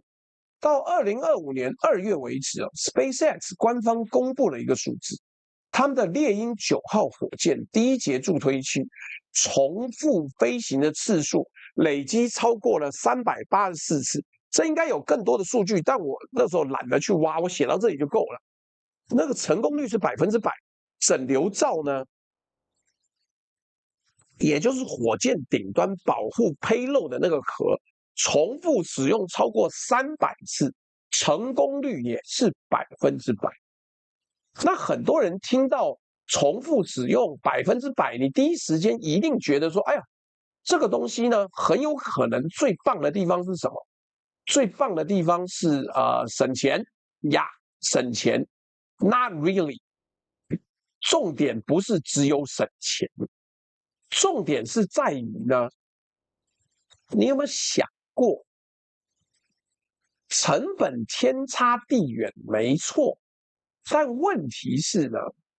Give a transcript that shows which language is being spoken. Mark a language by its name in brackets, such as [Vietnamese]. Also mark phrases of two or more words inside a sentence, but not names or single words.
[Chinese] 到2025年2月為止，SpaceX 官方公布了一個數字，他們的獵鷹9號火箭第一節助推器重複飛行的次數累積超過了384次。這應該有更多的數據，但我那時候懶得去挖，我寫到這裡就夠了。那個成功率是100%，整流罩呢，也就是火箭頂端保護 payload 的那個殼，重複使用超過300次，成功率也是100%。那很多人听到重複使用100%，你第一時間一定覺得說，哎呀，這個東西呢，很有可能最棒的地方是什麼？最棒的地方是省錢呀，省錢。 [English] Not really。 [Chinese] 重點不是只有省錢，重點是在於呢， 你有沒有想過，成本天差地遠，沒錯，但問題是呢？